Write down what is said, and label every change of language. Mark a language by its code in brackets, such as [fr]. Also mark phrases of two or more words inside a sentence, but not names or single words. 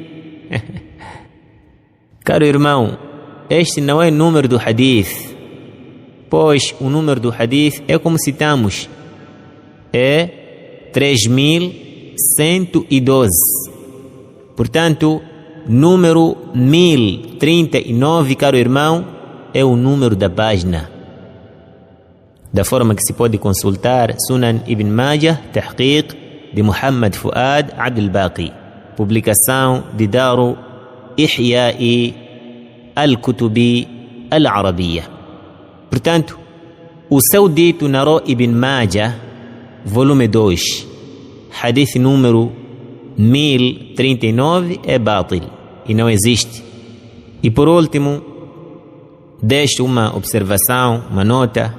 [pt] Caro irmão, este não é número do hadith, pois o número do hadith é como citamos, é 3112. Portanto, número 1039, caro irmão, é o número da página. Da forma que se pode consultar Sunan Ibn Majah, Tahqiq de Muhammad Fuad Abd al-Baqi, publicação de Daru Ihya'i al-Kutubi al-Arabiya. Portanto, o seu dito narrou Ibn Majah, volume 2, hadith número 1039 é bátil e não existe. E por último, deixo uma observação, uma nota.